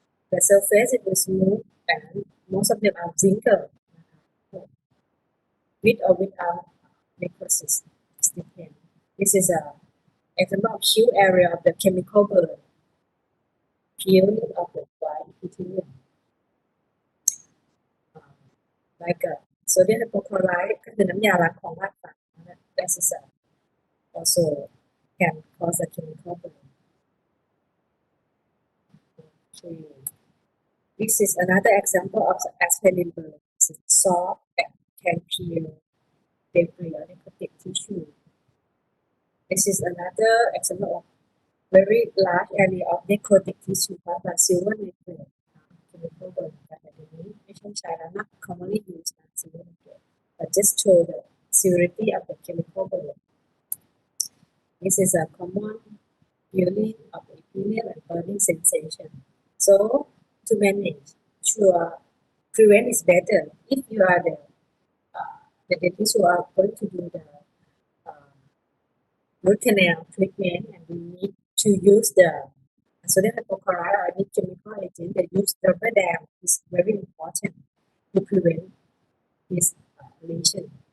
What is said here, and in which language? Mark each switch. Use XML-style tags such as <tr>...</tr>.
<en>The surface it is smooth and most of them are wrinkled นะคะ with or without necrosis. It depends. This is a example of acute area of the chemical burn, peeling of the white epithelium. Like sodium hypochlorite</en> <th>ก็คือน้ำยาล้างของรากฝัง</th> <en>that is also can cause a chemical burn. Okay. This is another example of aspirin burn. It's soft and can peel debris or necrotic tissue. This is another example of very large area of necrotic tissue caused by silver nitrate chemical burn.</en> <th>แต่เดี๋ยวนี้ไม่ใช่ใช้แล้วนะ</th> <en>commonly used silver nitrate, but just show the severity of the chemical burn. This is a common feeling of epithelium and burning sensation. So to manage, prevent is better. If you are the dentist who are going to do the root canal treatment and we need to use the sodium hypochlorite or any chemical agent, the use rubber dam is very important to prevent this lesion.</en>